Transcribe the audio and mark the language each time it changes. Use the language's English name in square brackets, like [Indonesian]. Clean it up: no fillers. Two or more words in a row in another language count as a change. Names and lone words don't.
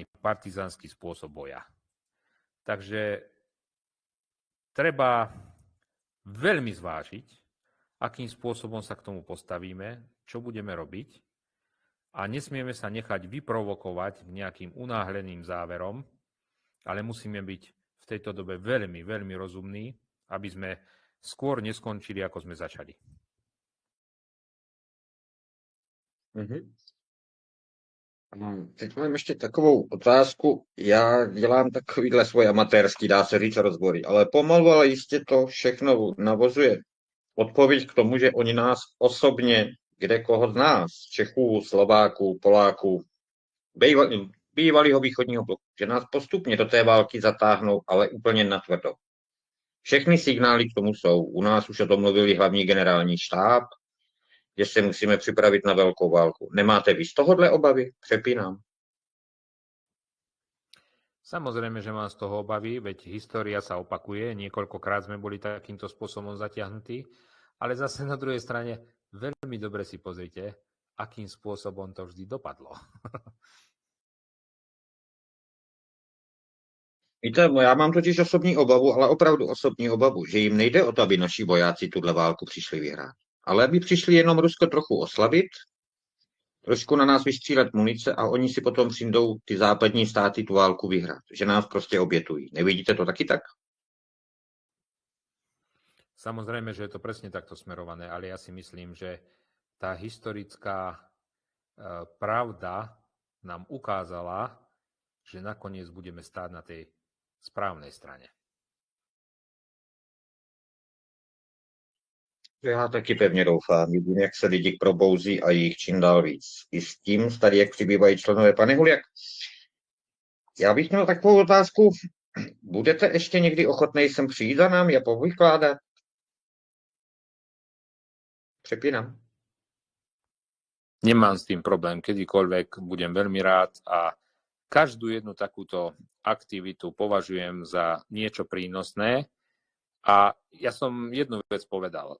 [Slovak] Partizánsky spôsob boja. Takže treba veľmi zvážiť, akým spôsobom sa k tomu postavíme, čo budeme robiť a nesmieme sa nechať vyprovokovať k nejakým unáhleným záverom, ale musíme byť v tejto dobe veľmi, veľmi rozumní, aby sme skôr neskončili, ako sme začali. [Czech] Teď mám ještě takovou otázku. Já dělám takovýhle svoj amatérský, dá se říct, rozbory, ale pomalu, ale jistě to všechno navozuje odpověď k tomu, že oni nás osobně, kde koho z nás, Čechů, Slováků, Poláků, bývalého východního bloku, že nás postupně do té války zatáhnou, ale úplně natvrdo. Všechny signály k tomu jsou. U nás už o tom mluvili hlavní generální štáb, že se musíme připravit na velkou válku. Nemáte vy z tohohle obavy? Přepínám. [Slovak] Samozrejme, že mám z toho obavy, veď história sa opakuje, niekoľkokrát sme boli takýmto spôsobom zatiahnutí, ale zase na druhej strane veľmi dobre si pozrite, akým spôsobom to vždy dopadlo. [Czech] Víte, já mám totiž osobní obavu, ale opravdu osobní obavu, že jim nejde o to, aby naši vojáci tuhle válku přišli vyhrát, ale aby přišli jenom Rusko trochu oslabit, trošku na nás vystřílet munice a oni si potom přijdou ty západní státy tu válku vyhrát, že nás prostě obětují. Nevidíte to taky tak? [Slovak] Samozrejme, že je to presne takto smerované, ale ja si myslím, že tá historická pravda nám ukázala, že nakoniec budeme stáť na tej správnej strane. [Czech] Já taky pevně doufám, vidím, jak se lidi probouzí a jich čím dál víc. I s tím tady, jak přibývají členové. Pane Huliak, já bych měl takovou otázku. Budete ještě někdy ochotnej sem přijít za námi a povykládat? Přepínám. [Slovak] Nemám s tým problém, kedykoľvek budem veľmi rád a každú jednu takúto aktivitu považujem za niečo prínosné a ja som jednu vec povedal.